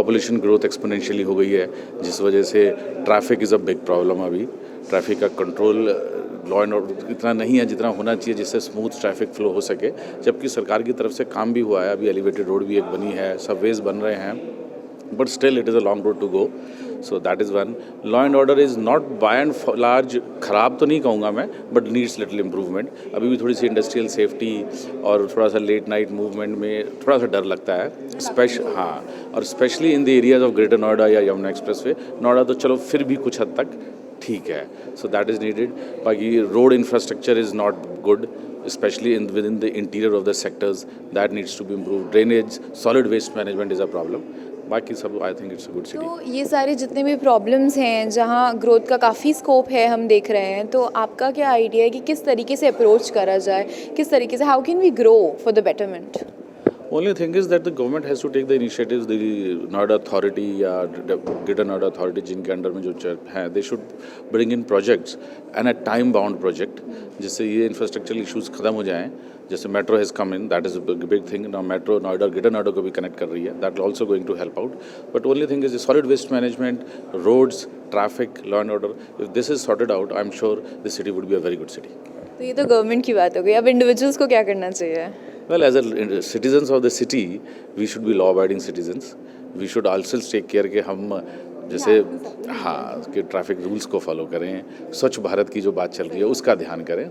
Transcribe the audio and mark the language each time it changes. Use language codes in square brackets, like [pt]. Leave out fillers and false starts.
[hi] Population growth exponentially हो गई है, जिस वजह से [en] Traffic is a big problem. [hi] अभी ट्रैफिक का कंट्रोल, लॉ एंड ऑर्डर इतना नहीं है जितना होना चाहिए जिससे स्मूथ ट्रैफिक फ्लो हो सके, जबकि सरकार की तरफ से काम भी हुआ है। अभी एलिवेटेड रोड भी एक बनी है, सबवेज बन रहे हैं, [en] but still it is a long road to go. So that is one. Law and order is not by and large [hi] ख़राब तो नहीं कहूँगा मैं, [en] but needs little improvement. [hi] अभी भी थोड़ी सी इंडस्ट्रियल सेफ्टी और थोड़ा सा लेट नाइट मूवमेंट में थोड़ा सा डर लगता है, और [en] specially in the areas of [hi] greater Noida या यमुना एक्सप्रेसवे। नोएडा तो चलो फिर भी कुछ हद तक ठीक है, [en] So that is needed. बाकी road infrastructure is not good, especially within the interior of the sectors, that needs to be improved. Drainage, solid waste management is a problem. [hi] बाकी सब [en] I think it's a good city. [hi] तो ये सारे जितने भी problems हैं जहाँ growth का काफ़ी स्कोप है हम देख रहे हैं, तो आपका क्या आइडिया है कि किस तरीके से अप्रोच करा जाए, किस तरीके से, [en] How can we grow for the betterment? Only thing is that the government has to take the initiatives. The Noida Authority या Greater Noida Authority [hi] जिनके अंडर में जो हैं, [en] they should bring in projects and a time bound project [hi] जिससे ये [en] infrastructural issues [hi] खत्म हो जाएं. [en] जैसे metro has come in, that is a big thing. Now metro Noida, Greater Noida [hi] को भी [en] connect [hi] कर रही है. [en] That will also going to help out. But only thing is the solid waste management, roads, traffic, law and order. If this is sorted out, I'm sure the city would be a very good city. [hi] तो ये तो government की बात हो गई, अब individuals को क्या करना चाहिए? [en] Well, as a citizens of the city, we should be law-abiding citizens. We should also take care [hi] कि हम जैसे हाँ कि ट्रैफिक रूल्स को फॉलो करें, स्वच्छ भारत की जो बात चल रही है उसका ध्यान करें.